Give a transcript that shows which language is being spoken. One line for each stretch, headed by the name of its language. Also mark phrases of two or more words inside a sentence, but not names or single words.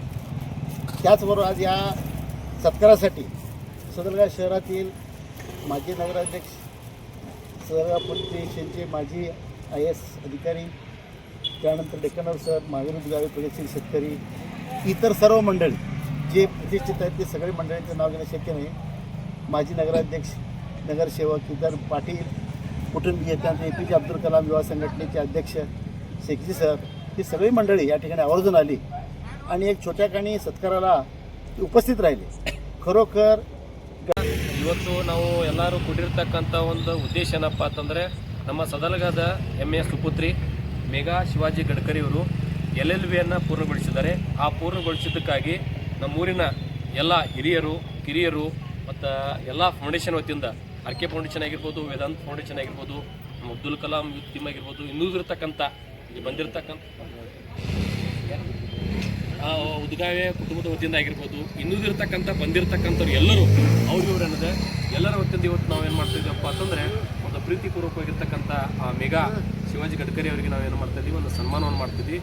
Marathi: त्याचबरोबर आज या सत्कारासाठी सदलगा शहरातील माजी नगराध्यक्ष, सदलगा पोलीस स्टेशनचे माजी IAS अधिकारी, त्यानंतर डेक्कनवर सर, महावीर उदगावे, प्रगतशील शेतकरी, इतर सर्व मंडळी जे प्रतिष्ठित आहेत ते सगळे मंडळींचं नाव घेणं शक्य नाही। माजी नगराध्यक्ष, नगरसेवक इतर पाटील कुटुंबीय, त्यानंतर APJ अब्दुल कलाम युवा संघटनेचे अध्यक्ष शेखजी सर, ही सगळी मंडळी या ठिकाणी आवर्जून आली आणि एक छोट्याखानी सत्काराला उपस्थित राहिले। खरोखर
Kannada: ಇವತ್ತು ನಾವು ಎಲ್ಲರೂ ಕೂಡಿರತಕ್ಕಂತ ಒಂದು ಉದ್ದೇಶ ಏನಪ್ಪ ಅಂತಂದ್ರೆ ನಮ್ಮ ಸದಲಗಾದ ಹೆಮ್ಮೆಯ ಸುಪುತ್ರಿ ಮೇಘಾ ಶಿವಾಜಿ ಗಡ್ಕರಿ ಅವರು LLB ಅನ್ನು ಪೂರ್ಣಗೊಳಿಸಿದ್ದಾರೆ। ಆ ಪೂರ್ಣಗೊಳಿಸಿದ್ದಕ್ಕಾಗಿ ನಮ್ಮೂರಿನ ಎಲ್ಲ ಹಿರಿಯರು, ಕಿರಿಯರು ಮತ್ತು ಎಲ್ಲ ಫೌಂಡೇಶನ್ ವತಿಯಿಂದ ಆರ್ಕೆ ಫೌಂಡೇಶನ್ ಆಗಿರ್ಬೋದು, ವೇದಾಂತ್ ಫೌಂಡೇಶನ್ ಆಗಿರ್ಬೋದು, ನಮ್ಮ ಅಬ್ದುಲ್ ಕಲಾಂ ಯೂತ್ ಟೀಮ್ ಆಗಿರ್ಬೋದು, ಇನ್ನೂ ಇರತಕ್ಕಂಥ ಬಂದಿರತಕ್ಕಂಥ ಉದ್ಗಾವೆ ಕುಟುಂಬದ ವತಿಯಿಂದ ಆಗಿರ್ಬೋದು, ಇನ್ನೂ ಇರತಕ್ಕಂಥ ಬಂದಿರತಕ್ಕಂಥವ್ರು ಎಲ್ಲರೂ ಇವ್ರು ಅನ್ನೋದು ಎಲ್ಲರ ವತಿಯಿಂದ ಇವತ್ತು ನಾವೇನು ಮಾಡ್ತಿದ್ದೀವಪ್ಪ ಅಂತಂದರೆ ಒಂದು ಪ್ರೀತಿಪೂರ್ವಕವಾಗಿರ್ತಕ್ಕಂಥ ಮೇಘಾ ಶಿವಾಜಿ ಗಡ್ಕರಿ ಅವರಿಗೆ ನಾವೇನು ಮಾಡ್ತಾಯಿದ್ದೀವಿ, ಒಂದು ಸನ್ಮಾನವನ್ನು ಮಾಡ್ತಿದ್ವಿ।